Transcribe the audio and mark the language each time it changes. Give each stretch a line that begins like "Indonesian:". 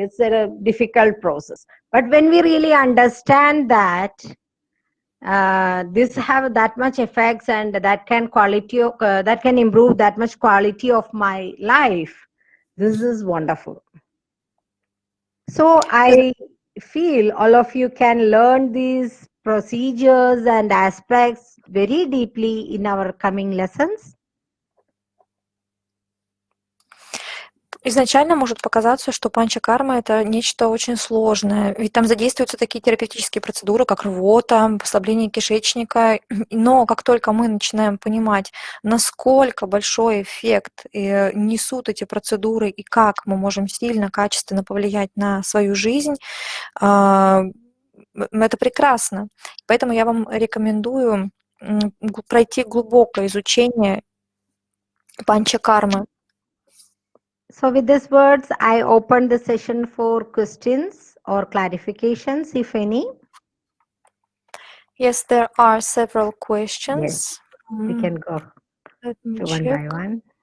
English: It's a difficult process. But when we really understand that this have that much effects and that can that can improve that much quality of my life, this is wonderful. So I feel all of you can learn these procedures and aspects very deeply in our coming lessons.
Russian: Изначально может показаться, что панчакарма — это нечто очень сложное, ведь там задействуются такие терапевтические процедуры, как рвота, послабление кишечника. Но как только мы начинаем понимать, насколько большой эффект несут эти процедуры и как мы можем сильно, качественно повлиять на свою жизнь, это прекрасно. Поэтому я вам рекомендую пройти глубокое изучение панчакармы.
English: So with these words, I open the session for questions or clarifications, if any. Yes, there are several questions. Yes, we can go Let me one check. by one.